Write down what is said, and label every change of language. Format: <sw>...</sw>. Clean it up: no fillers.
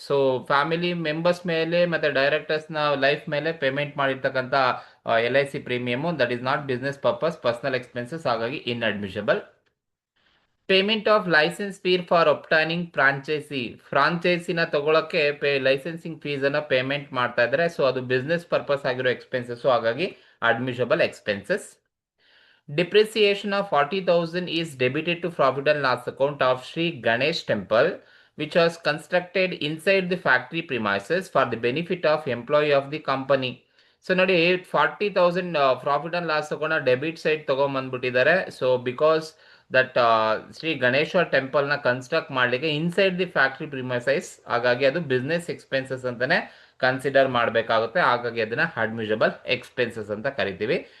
<kn>So family members ಮೇಲೆ ಮತ್ತೆ ಡೈರೆಕ್ಟರ್ಸ್ನ life ಮೇಲೆ ಪೇಮೆಂಟ್ ಮಾಡಿರ್ತಕ್ಕಂಥ LIC premium</kn> <en>that is not business purpose, personal expenses,</en> <kn>ಹಾಗಾಗಿ ಇನ್ ಅಡ್ಮಿಷಬಲ್. Payment of licence fee for obtaining ಫ್ರಾಂಚೈಸಿನ ತಗೊಳಕ್ಕೆ licensing ಫೀಸನ್ನು payment ಮಾಡ್ತಾ ಇದ್ದಾರೆ. ಸೊ ಅದು ಬಿಸ್ನೆಸ್ ಪರ್ಪಸ್ ಆಗಿರೋ ಎಕ್ಸ್ಪೆನ್ಸಸ್, ಹಾಗಾಗಿ ಅಡ್ಮಿಷಬಲ್ expenses.</kn> <en>Depreciation of 40,000 is debited to profit and loss account of Sri Ganesh Temple, which was constructed inside the factory premises for the benefit of employee of the company.</en> <kn>So ನೋಡಿ 40,000 profit and loss ತಗೊಂಡ debit side ತಗೊಂಡ್ಬಂದ್ಬಿಟ್ಟಿದ್ದಾರೆ. So because that Shri Ganeshwara ಟೆಂಪಲ್ನ construct ಮಾಡಲಿಕ್ಕೆ</kn> <en>inside the factory premises,</en> <kn>ಹಾಗಾಗಿ ಅದು business expenses ಅಂತಾನೆ consider ಮಾಡಬೇಕಾಗುತ್ತೆ, ಹಾಗಾಗಿ ಅದನ್ನ ಅಡ್ಮಿಷಬಲ್ expenses ಅಂತ ಕರಿತೀವಿ.</kn>